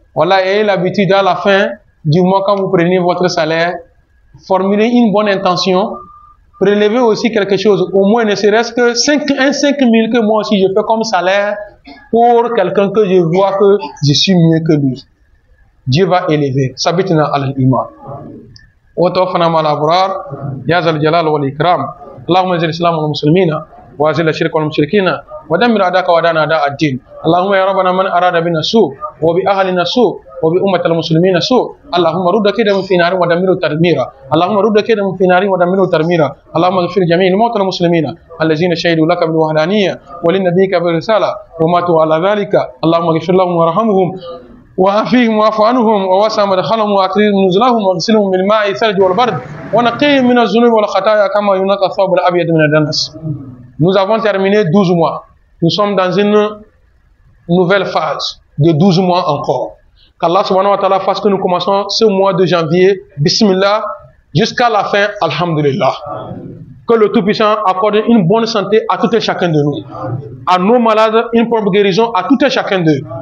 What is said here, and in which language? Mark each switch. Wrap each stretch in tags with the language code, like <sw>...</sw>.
<fr>Voilà, ayez l'habitude à la fin du mois, quand vous prenez votre salaire, formulez une bonne intention, prélevez aussi quelque chose, au moins ne serait-ce que 5 000 que moi aussi je fais comme salaire pour quelqu'un que je vois que je suis mieux que lui. Dieu va élever.</fr> <ar>Sabitna al-iman. وتوفنا مع الأبرار يا ذا الجلال والإكرام اللهم اجعل الإسلام والمسلمين وأذل الشرك والمشركين ودمر أعداءك وأعداءنا أعداء الدين اللهم يا ربنا من أراد بنا سوء وبأهلنا سوء وبأمة المسلمين سوء اللهم رد كيدهم في نار ودمره تدميرا اللهم رد كيدهم في نار ودمره تدميرا اللهم اغفر جميع الموتى المسلمين الذين شهدوا لك بالوحدانية ولنبيك بالرسالة وماتوا على ذلك اللهم اغفر لهم وارحمهم وعافيهم واعف عنهم ووسع مدخلهم واكرم نزلهم واغسلهم بالماء الثلج والبرد ونقيهم من الذنوب والخطايا كما ينقى الثوب الابيض من الدنس.</ar> <fr>Nous avons terminé 12 mois. Nous sommes dans une nouvelle phase de 12 mois encore. Qu'Allah subhanahu wa ta'ala fasse que nous commençons ce mois de janvier, bismillah, jusqu'à la fin, alhamdulillah. Que le Tout-Puissant accorde une bonne santé à tout et chacun de nous. À nos malades, une propre guérison à tout et chacun d'eux.</fr>